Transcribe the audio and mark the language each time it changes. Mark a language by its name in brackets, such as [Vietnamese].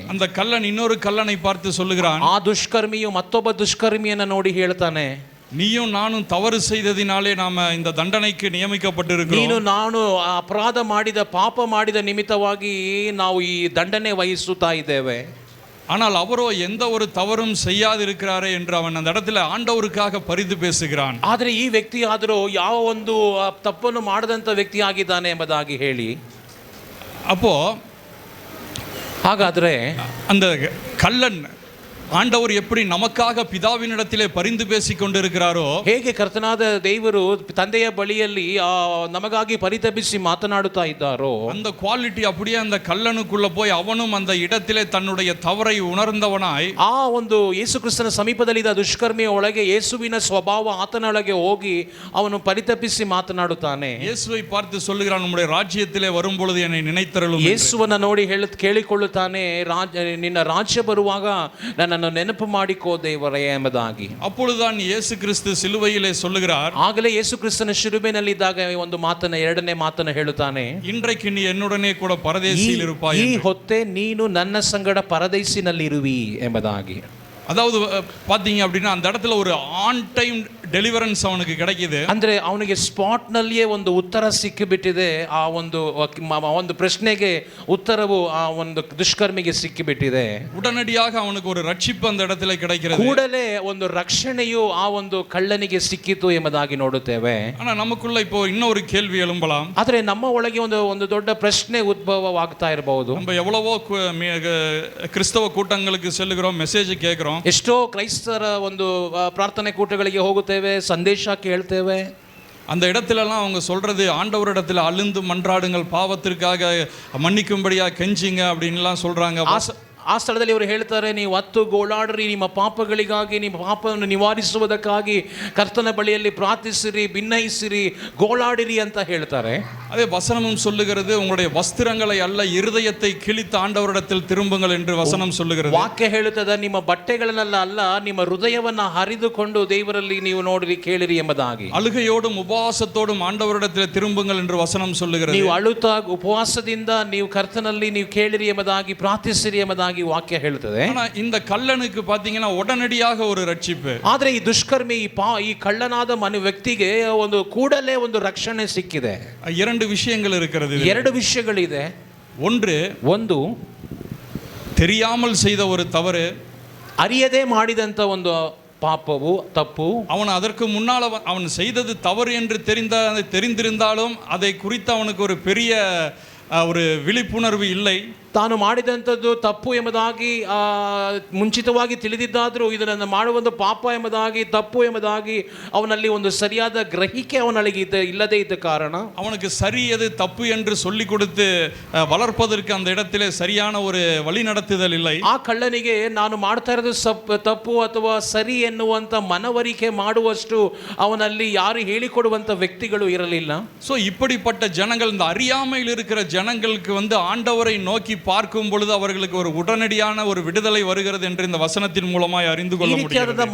[Tamil] அந்த கல்லன் இன்னொரு கல்லனை பார்த்து சொல்லுகிறான், [Kannada] ಆ ದುಷ್ಕರ್ಮಿಯು ಮತ್ತೊಬ್ಬ ದುಷ್ಕರ್ಮಿಯನ್ನ ನೋಡಿ ಹೇಳ್ತಾನೆ, [Tamil] நீயும் நானும் தவறு செய்ததினாலே நாம இந்த தண்டனைக்கு நியமிக்கப்பட்டிருக்கிறோம். [Kannada] ನೀನು ನಾನು ಅಪರಾಧ ಮಾಡಿದ ಪಾಪ ಮಾಡಿದ ನಿಮಿತ್ತವಾಗಿ ನಾವು ಈ ದಂಡನೆ ವಹಿಸುತ್ತಾ ಇದ್ದೇವೆ. [Tamil] ஆனால் அவரோ எந்த ஒரு தவறும் செய்யாதிருக்கிறாரே என்று அவன் அந்த இடத்துல ஆண்டவருக்காக பரிந்து பேசுகிறான். [Kannada] ಆದರೆ ಈ ವ್ಯಕ್ತಿ ಆದರೂ ಯಾವ ಒಂದು ತಪ್ಪನ್ನು ಮಾಡದಂತ ವ್ಯಕ್ತಿ ಆಗಿದ್ದಾನೆ ಎಂಬುದಾಗಿ ಹೇಳಿ, [Tamil] அப்போ [Kannada] ಹಾಗಾದ್ರೆ [Tamil] அந்த கல்லன் ஆண்டவர் எப்படி நமக்காக பிதாவினிடத்திலே பரிந்து பேசி கொண்டிருக்கிறாரோ, [Kannada] ಹೇಗೆ ಕರ್ತನಾದ ದೇವರು ತಂದೆಯ ಬಳಿಯಲ್ಲಿ ನಮಗಾಗಿ ಪರಿತಪಿಸಿ ಮಾತನಾಡುತ್ತಾ ಇದ್ದಾರೋ, [Tamil] அந்த குவாலிட்டி அப்படியே அந்த கல்லனுக்குள்ள போய் அவனும் அந்த இடத்திலே தன்னுடைய தவறை உணர்ந்தவனாய் [Kannada] ಆ ಒಂದು ಯೇಸು ಕ್ರಿಸ್ತನ ಸಮೀಪದಲ್ಲಿದ್ದ ದುಷ್ಕರ್ಮಿಯ ಒಳಗೆ ಯೇಸುವಿನ ಸ್ವಭಾವ ಆತನೊಳಗೆ ಹೋಗಿ ಅವನು ಪರಿತಪಿಸಿ ಮಾತನಾಡುತ್ತಾನೆ. [Tamil] இயேசுவை பார்த்து சொல்லுகிறான், நம்முடைய ராஜ்யத்திலே வரும் பொழுது என்னை நினைத்தருளும். [Kannada] ಯೇಸುವನ್ನ ನೋಡಿ ಕೇಳಿಕೊಳ್ಳುತ್ತಾನೆ, ನಿನ್ನ ರಾಜ್ಯ ಬರುವಾಗ ನನ್ನ ನೆನಪು ಮಾಡಿಕೋ ದೇವರೇ ಎಂಬುದಾಗಿ. [Tamil] அப்பொழுதுதான் இயேசு கிறிஸ்து சிலுவையிலே சொல்லுகிறார், [Kannada] ಆಗಲೇ ಯೇಸು ಕ್ರಿಸ್ತನ ಶಿಲುಬೆಯಲ್ಲಿದ್ದಾಗ ಒಂದು ಮಾತನ್ನ, ಎರಡನೇ ಮಾತನ್ನ ಹೇಳುತ್ತಾನೆ, [Tamil] இன்றைக்கு நீ என்னுடனே கூட பரதேசியில் இருப்பாய். [Kannada] ಈ ಹೊತ್ತೇ ನೀನು ನನ್ನ ಸಂಗಡ ಪರದೈಸಿನಲ್ಲಿ ಇರುವಿ ಎಂಬುದಾಗಿ. [Tamil] அதாவது பாத்தீங்க அப்படின்னா அந்த இடத்துல ஒரு ஆன் டைம் டெலிவரன்ஸ் அவனுக்கு கிடைக்குது. [Kannada] ಅಂದ್ರೆ ಅವನಿಗೆ ಸ್ಪಾಟ್ ನಲ್ಲಿಯೇ ಒಂದು ಉತ್ತರ ಸಿಕ್ಕಿಬಿಟ್ಟಿದೆ. ಆ ಒಂದು ಪ್ರಶ್ನೆಗೆ ಉತ್ತರವು ಆ ಒಂದು ದುಷ್ಕರ್ಮಿಗೆ ಸಿಕ್ಕಿಬಿಟ್ಟಿದೆ. [Tamil] உடனடியாக அவனுக்கு ஒரு ரட்சிப்பு அந்த இடத்துல கிடைக்கிறது. [Kannada] ಕೂಡಲೇ ಒಂದು ರಕ್ಷಣೆಯು ಆ ಒಂದು ಕಳ್ಳನಿಗೆ ಸಿಕ್ಕಿತು ಎಂಬುದಾಗಿ ನೋಡುತ್ತೇವೆ. [Tamil] ஆனா நமக்குள்ள இப்போ இன்னொரு கேள்வி எழும்பலாம். [Kannada] ಆದರೆ ನಮ್ಮ ಒಳಗೆ ಒಂದು ದೊಡ್ಡ ಪ್ರಶ್ನೆ ಉದ್ಭವವಾಗ್ತಾ ಇರಬಹುದು. [Tamil] நம்ம எவ்வளவோ கிறிஸ்தவ கூட்டங்களுக்கு செல்லுகிறோம், மெசேஜ் கேட்கிறோம். [Kannada] ಎಷ್ಟೋ ಕ್ರೈಸ್ತರ ಒಂದು ಪ್ರಾರ್ಥನೆ ಕೂಟಗಳಿಗೆ ಹೋಗುತ್ತೇವೆ, ಸಂದೇಶ ಕೇಳ್ತೇವೆ. [Tamil] அந்த இடத்துலலாம் அவங்க சொல்றது ஆண்டவரிடத்தில் அழுந்து மன்றாடுங்கள், பாவத்திற்காக மன்னிக்கும்படியா கெஞ்சிங்க அப்படின்லாம் சொல்றாங்க. [Kannada] ಆ ಸ್ಥಳದಲ್ಲಿ ಅವರು ಹೇಳ್ತಾರೆ, ನೀವು ಹತ್ತು ಗೋಳಾಡ್ರಿ, ನಿಮ್ಮ ಪಾಪಗಳಿಗಾಗಿ, ನಿಮ್ಮ ಪಾಪವನ್ನು ನಿವಾರಿಸುವುದಕ್ಕಾಗಿ ಕರ್ತನ ಬಳಿಯಲ್ಲಿ ಪ್ರಾರ್ಥಿಸಿರಿ, ಭಿನ್ನಯಿಸಿರಿ, ಗೋಳಾಡಿರಿ ಅಂತ ಹೇಳ್ತಾರೆ. [Tamil] அதே வசனமும் சொல்லுகிறது, உங்களுடைய வஸ்திரங்களை அல்ல இருதயத்தை கிழித்து ஆண்டவரிடத்தில் திரும்புங்கள் என்று வசனம் சொல்லுகிறது. [Kannada] ವಾಕ್ಯ ಹೇಳುತ್ತದೆ, ನಿಮ್ಮ ಬಟ್ಟೆಗಳನ್ನೆಲ್ಲ ಅಲ್ಲ, ನಿಮ್ಮ ಹೃದಯವನ್ನ ಹರಿದುಕೊಂಡು ದೇವರಲ್ಲಿ ನೀವು ನೋಡಿರಿ, ಕೇಳಿರಿ ಎಂಬುದಾಗಿ. [Tamil] அழுகையோடும் உபவாசத்தோடும் ஆண்டவரிடத்தில் திரும்புங்கள் என்று வசனம் சொல்லுகிறது. [Kannada] ನೀವು ಅಳುತ್ತಾ ಉಪವಾಸದಿಂದ ನೀವು ಕರ್ತನಲ್ಲಿ ನೀವು ಕೇಳಿರಿ ಎಂಬುದಾಗಿ, ಪ್ರಾರ್ಥಿಸಿರಿ ಎಂಬುದಾಗಿ ವಾಕ್ಯ ಹೇಳುತ್ತದೆ. [Tamil] இந்த கள்ளனுக்கு பாத்தீங்கன்னா உடனடியாக ஒரு ரட்சிப்பு. [Kannada] ಆದ್ರೆ ಈ ದುಷ್ಕರ್ಮಿ ಈ ಕಳ್ಳನಾದ ವ್ಯಕ್ತಿಗೆ ಒಂದು ಕೂಡಲೇ ಒಂದು ರಕ್ಷಣೆ ಸಿಕ್ಕಿದೆ. [Tamil] ಎರಡು விஷயங்கள் இருக்கிறது. [Kannada] ಎರಡು ವಿಷಯಗಳಿದೆ. [Tamil] ಒಂದು தெரியாமல் செய்த ஒரு தவறு, [Kannada] ಅರಿಯದೇ ಮಾಡಿದಂತ ಒಂದು ಪಾಪವು, ತಪ್ಪು. [Tamil] அவன் அதற்கு முன்னால் அவன் செய்தது தவறு என்று தெரிந்திருந்தாலும் அதை குறித்து அவனுக்கு ஒரு பெரிய ஒரு விழிப்புணர்வு இல்லை. [Kannada] ತಾನು ಮಾಡಿದಂಥದ್ದು ತಪ್ಪು ಎಂಬುದಾಗಿ ಮುಂಚಿತವಾಗಿ ತಿಳಿದಿದ್ದಾದರೂ ಇದನ್ನು ಮಾಡುವಂಥ ಪಾಪ ಎಂಬುದಾಗಿ, ತಪ್ಪು ಎಂಬುದಾಗಿ ಅವನಲ್ಲಿ ಒಂದು ಸರಿಯಾದ ಗ್ರಹಿಕೆ ಅವನಲ್ಲಿ ಇಲ್ಲದೇ ಇದ್ದ ಕಾರಣ [Tamil] ಅವನಿಗೆ ಸರಿ ಎದು ತಪ್ಪು ಎಂದು சொல்லி கொடுத்து வளர்ப்பதற்கு அந்த இடத்திலே சரியான ஒரு வழி நடத்துதல் இல்லை. [Kannada] ಆ ಕಳ್ಳನಿಗೆ ನಾನು ಮಾಡ್ತಾ ಇರೋದು ತಪ್ಪು ಅಥವಾ ಸರಿ ಎನ್ನುವಂಥ ಮನವರಿಕೆ ಮಾಡುವಷ್ಟು ಅವನಲ್ಲಿ ಯಾರು ಹೇಳಿಕೊಡುವಂಥ ವ್ಯಕ್ತಿಗಳು ಇರಲಿಲ್ಲ. [Tamil] ஸோ இப்படிப்பட்ட ஜனங்கள், இந்த அறியாமையில் இருக்கிற ஜனங்களுக்கு ஆண்டவரை நோக்கி பார்க்கும் பொழுது அவர்களுக்கு ஒரு உடனடியான ஒரு விடுதலை வருகிறது என்று இந்த வசனத்தின் மூலமாய் அறிந்து கொள்ள முடிகிறது.